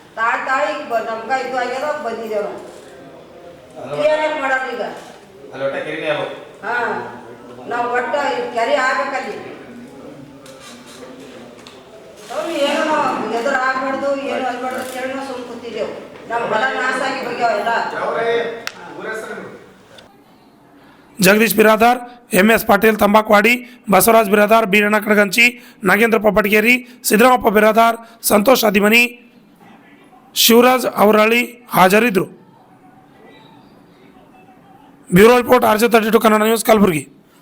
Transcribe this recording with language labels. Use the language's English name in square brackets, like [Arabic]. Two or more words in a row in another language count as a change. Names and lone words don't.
[Kannada] ತಾಳಿ ಈಗ ನಮ್ಗ ಇದು ಆಗ್ಯದ ಬಂದಿದ್ದೇವ್ ನಾವು. ಏನಕ್ಕೆ ಮಾಡೋದು ಈಗ ಅಲ್ಲಿ ಒಟ್ಟ ಕೆರಿನೇ ಅವು ಹಾ ನಾವು ಒಟ್ಟ ಕೆರೆ ಆಗ್ಬೇಕಲ್ಲಿ ಅವ್ರು ಏನೋ ನಾವು ಎದುರು ಆಗ್ಬಾರ್ದು ಏನು ಅನ್ಬಾರ್ದು ಅಂತೇಳಿ ನಾವು ಸುಮ್ಮನೆ ಕೂತಿದ್ದೆವು ನಮ್ಮ ಹೊಲ ನಾಶ ಆಗಿ ಹೋಗ್ಯಾವ ಎಲ್ಲ जगदीश बिरादार, MS पाटील तंबाकवाडी, बसवराज बिरादार, बीरಣ್ಣ ಕಡಗಂಚಿ, ನಾಗೇಂದ್ರ ಪಪ್ಪಟಗೇರಿ, ಸಿದ್ದರಾಮಪ್ಪ ಬಿರಾದಾರ್, ಸಂತೋಷ್ ಅದಿಮನಿ, ಶಿವರಾಜ್ ಅವರಳ್ಳಿ ಹಾಜರಿದ್ದರು. [English] bureau report [Kannada] RJ32 ಕನ್ನಡ ನ್ಯೂಸ್ ಕಲಬುರಗಿ.